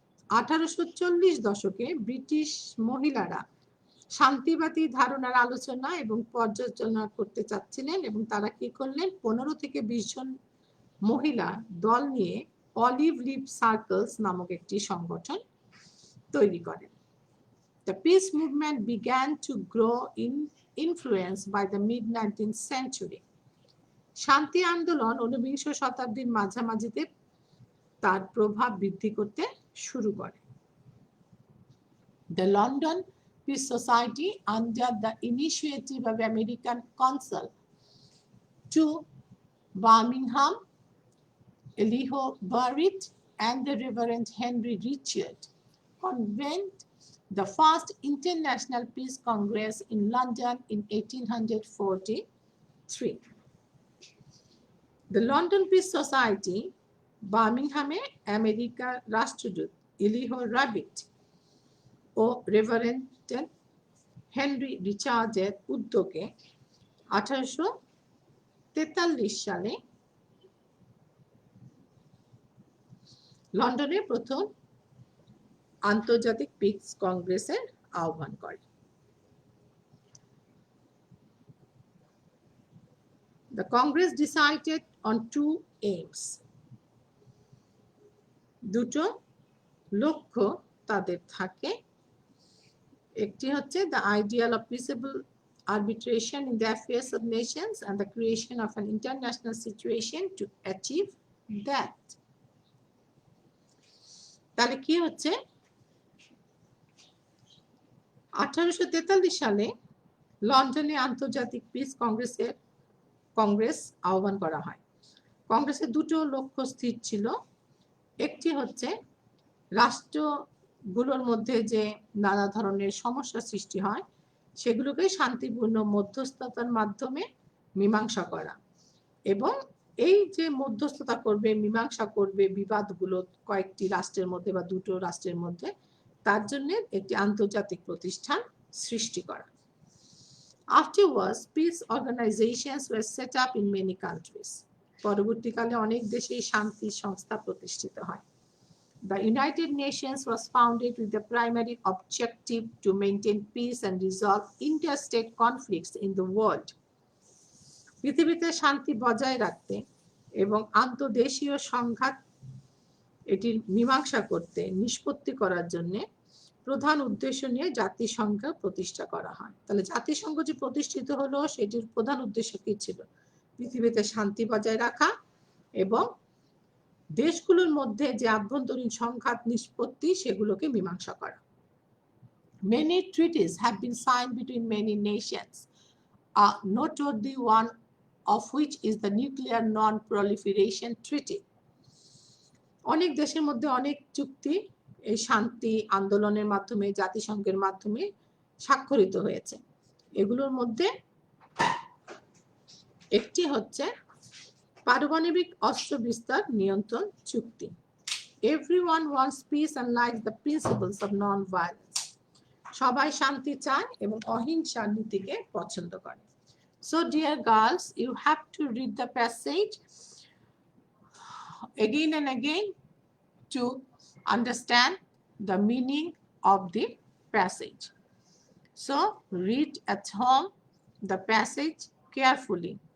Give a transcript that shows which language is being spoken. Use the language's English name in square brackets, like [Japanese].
[Bangla] 1840 দশকে ব্রিটিশ মহিলারা শান্তিবাদী ধারণার আলোচনা এবং পর্যালোচনা করতে চাচ্ছিলেন এবং তারা কি করলেন, 15 থেকে 20 জন মহিলা দল নিয়ে অলিভ লিভ সার্কেলস নামক একটি সংগঠন তৈরি করেন। [English] The peace movement began to grow in influence by the mid-19th century. [Bangla] শান্তি আন্দোলন 19বিংশ শতাব্দীর মাঝামাঝিতে তার প্রভাব বৃদ্ধি করতে শুরু করে। [English] The London Peace Society, under the initiative of American consul to Birmingham, Elihu Burritt, and the Reverend Henry Richard, convened the first International Peace Congress in London in 1843. [Bangla] The London Peace Society, বার্মিংহামে আমেরিকার রাষ্ট্রদূত Elihu rabbit ও reverend Henry রিচার্ডের উদ্যোগে 1843 সালে লন্ডনে প্রথম আন্তর্জাতিক piece কংগ্রেসের আহ্বান করে। [English] The Congress decided on two aims. [Bangla] দুটো লক্ষ্য তাদের থাকে। একটি হচ্ছে [English] the ideal of peaceable arbitration in the affairs of nations and the creation of an international situation to achieve that. [Bangla] তাহলে কি হচ্ছে, 1843 সালে লন্ডনে আন্তর্জাতিক পিস কংগ্রেস আহ্বান করা হয়। কংগ্রেসের দুটো লক্ষ্য স্থির ছিল। একটি হচ্ছে রাষ্ট্রগুলোর মধ্যে যে নানা ধরনের সমস্যা সৃষ্টি হয় সেগুলোকে শান্তিপূর্ণ মধ্যস্থতার মাধ্যমে মীমাংসা করা, এবং এই যে মধ্যস্থতা করবে, মীমাংসা করবে বিবাদগুলো কয়েকটি রাষ্ট্রের মধ্যে বা দুটো রাষ্ট্রের মধ্যে, তার জন্য একটি আন্তর্জাতিক প্রতিষ্ঠান সৃষ্টি করা। [English] Afterwards, peace organizations were set up in many countries. [Bangla] পরবর্তীকালে অনেক দেশেই শান্তি সংস্থা প্রতিষ্ঠিত হয়। [English] The United Nations was founded with the primary objective to maintain peace and resolve interstate conflicts in the world. [Bangla] পৃথিবীতে শান্তি বজায় রাখতে এবং আন্তর্দেশীয় সংঘাত এটির মীমাংসা করতে, নিষ্পত্তি করার জন্য প্রধান উদ্দেশ্য নিয়ে জাতিসংঘ প্রতিষ্ঠা করা হয়। তাহলে জাতিসংঘ যে প্রতিষ্ঠিত হলো সেটির প্রধান উদ্দেশ্য কি ছিল? পৃথিবীতে শান্তি বজায় রাখা এবং দেশগুলোর মধ্যে যে আভ্যন্তরীণ সংঘাত নিষ্পত্তি সেগুলোকে মীমাংসা করা। [English] Many treaties have been signed between many nations, noteworthy one of which is the Nuclear Non-Proliferation Treaty. [Bangla] অনেক দেশের মধ্যে অনেক চুক্তি এই শান্তি আন্দোলনের মাধ্যমে, জাতিসংঘের মাধ্যমে স্বাক্ষরিত হয়েছে। এগুলোর মধ্যে একটি হচ্ছে পারমাণবিক অস্ত্র বিস্তার নিয়ন্ত্রণ চুক্তি। [English] Everyone wants peace and likes the principles of non-violence. [Bangla] সবাই শান্তি চায় এবং অহিংসা নীতিকে পছন্দ করে। [English] So dear girls, you have to read the passage again and again to understand the meaning of the passage. So read at home the passage carefully.